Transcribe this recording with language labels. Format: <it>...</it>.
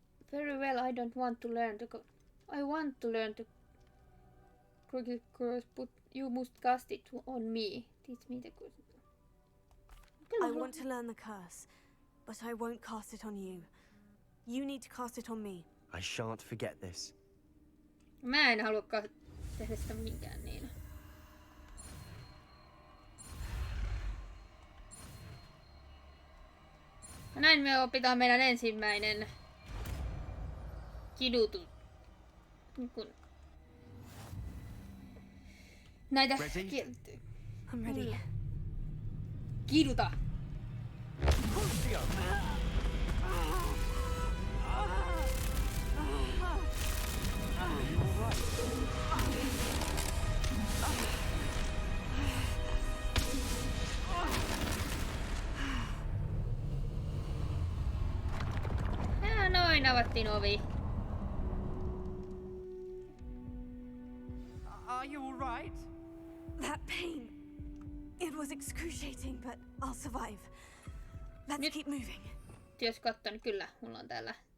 <en>Very well, I don't want to learn to I want to learn to crooked curse, but you must cast it on me. Teach me the curse. I want to learn the curse, but I won't cast it on you. You need to cast it on me. I shan't forget this.</en> <fi>Mä en halua tehdä sitä minkään niin. Ja näin me opitaan meidän ensimmäinen kidutus. Näitä</fi> <en>I'm ready.</en> <fi>Kiduta! Noin avattiin ovi.</fi> <en>Are you alright? That pain. It was excruciating, but I'll survive. Let's keep moving.</en> <fi>Jos katson, niin kyllä, mulla on täällä.</fi>